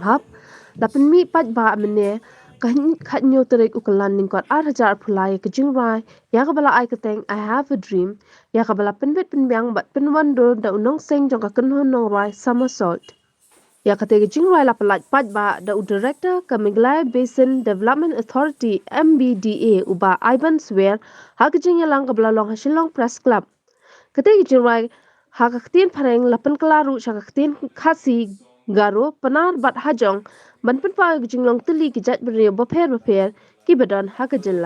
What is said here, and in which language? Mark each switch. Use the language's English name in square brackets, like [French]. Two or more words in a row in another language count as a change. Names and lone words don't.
[Khasi] hub la Pynmih paitbah mynne khat nyo tarik Kyllalyngkot 8,000 phulai ke Jingrwai ya ke bala ai Katei I have a dream ya ke bala pynbit pynbiang bat pynwan do da Nongseng jong ke kynhun nongrwai Summersault ya Katei ke Jingrwai la palat paitbah da director ke Meghalaya Basin Development Authority MBDA Bah Aiban Swer ha ke jingyalang ke bala long Shillong Press Club. Katei Jingrwai hakaktin pareng lapan kelaru hakaktin Khasi garo penar bat hajong ban penpa jinglong teli kijat beriyo beper ki badan hakajilla.